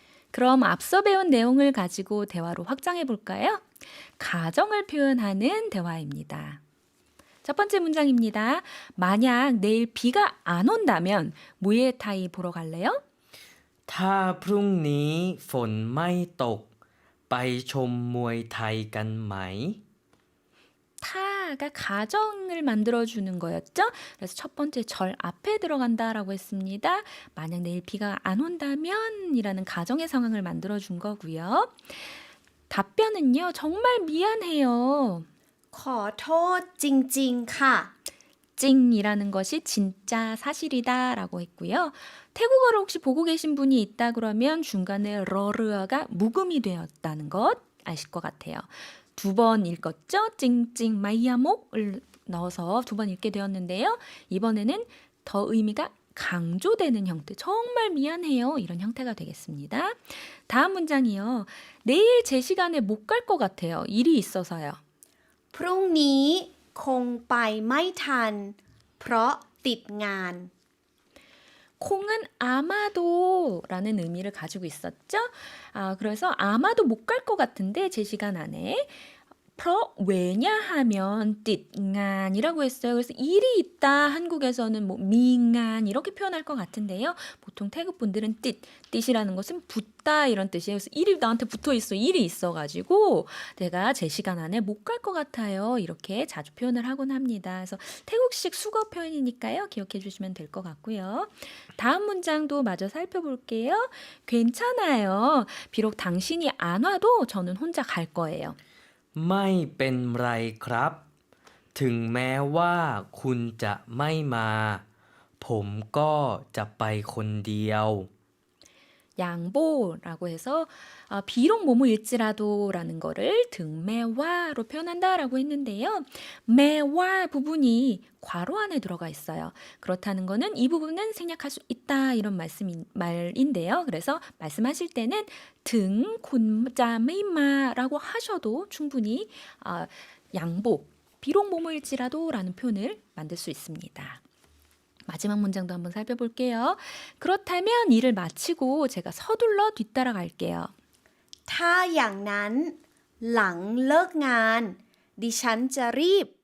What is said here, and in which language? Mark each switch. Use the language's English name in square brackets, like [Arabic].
[Korean] 그럼 앞서 배운 내용을 가지고 대화로 확장해 볼까요? 가정을 표현하는 대화입니다. 첫 번째 문장입니다. 만약 내일 비가 안 온다면 무에타이 보러 갈래요? [Thai] ถ้าพรุ่งนี้ฝนไม่ตกไปชมมวยไทยกันไหม [Korean] 타가 가정을 만들어주는 거였죠. 그래서 첫 번째 절 앞에 들어간다라고 했습니다. 만약 내일 비가 안 온다면 이라는 가정의 상황을 만들어준 거고요. 답변은요. 정말 미안해요. [Thai] ขอโทษจริงๆค่ะ [Korean] 찡이라는 것이 진짜 사실이다 라고 했고요. 태국어를 혹시 보고 계신 분이 있다 그러면 중간에 러르어가 묵음이 되었다는 것 아실 것 같아요. 두 번 읽었죠? 찡찡 마이야목을 넣어서 두 번 읽게 되었는데요. 이번에는 더 의미가 강조되는 형태, 정말 미안해요 이런 형태가 되겠습니다. 다음 문장이요. 내일 제 시간에 못 갈 것 같아요. 일이 있어서요. [Thai] พรุ่งนี้คงไปไม่ทันเพราะติดงาน [Korean] 콩은 아마도라는 의미를 가지고 있었죠. 그래서 아마도 못 갈 것 같은데 제 시간 안에 왜냐하면 띠간이라고 했어요. 그래서 일이 있다 한국에서는 뭐 미간 이렇게 표현할 것 같은데요. 보통 태국 분들은 띠이라는 것은 붙다 이런 뜻이에요. 그래서 일이 나한테 붙어 있어. 일이 있어가지고 내가 제 시간 안에 못 갈 것 같아요. 이렇게 자주 표현을 하곤 합니다. 그래서 태국식 수거 표현이니까요. 기억해 주시면 될 것 같고요. 다음 문장도 마저 살펴볼게요. 괜찮아요. 비록 당신이 안 와도 저는 혼자 갈 거예요. [Thai] ไม่เป็นไรครับ ถึงแม้ว่าคุณจะไม่มา ผมก็จะไปคนเดียว [Korean] 양보라고 해서 비록 뭐뭐일지라도라는 거를 등매와로 표현한다라고 했는데요. 매와 부분이 괄호 안에 들어가 있어요. 그렇다는 거는 이 부분은 생략할 수 있다 이런 말인데요. 그래서 말씀하실 때는 등 곤자메이마라고 하셔도 충분히 양보, 비록 뭐뭐일지라도라는 표현을 만들 수 있습니다. 마지막 문장도 한번 살펴볼게요. 그렇다면 일을 마치고 제가 서둘러 뒤따라 갈게요. [Thai] ถ้าอย่างนั้นหลังเลิกงานดิฉันจะรีบ